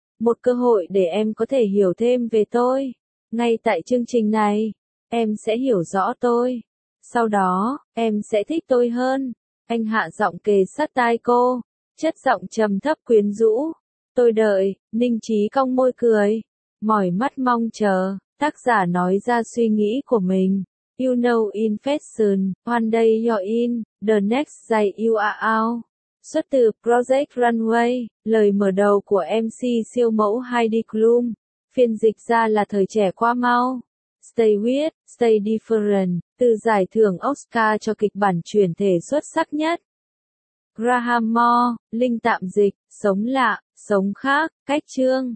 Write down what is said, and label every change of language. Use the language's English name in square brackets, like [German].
[Vietnamese] Một cơ hội để em có thể hiểu thêm về tôi. Ngay tại chương trình này, em sẽ hiểu rõ tôi. Sau đó, em sẽ thích tôi hơn. Anh hạ giọng kề sát tai cô, chất giọng trầm thấp quyến rũ. Tôi đợi, Ninh Chí cong môi cười, mỏi mắt mong chờ, tác giả nói ra suy nghĩ của mình. [English] You know in fashion, one day you're in, the next day you are out. [Vietnamese] Xuất từ Project Runway, lời mở đầu của MC siêu mẫu Heidi Klum, phiên dịch ra là thời trẻ qua mau. [English] Stay weird, stay different, [Vietnamese] từ giải thưởng Oscar cho kịch bản chuyển thể xuất sắc nhất. Graham Moore, linh tạm dịch, sống lạ, sống khác, cách chương.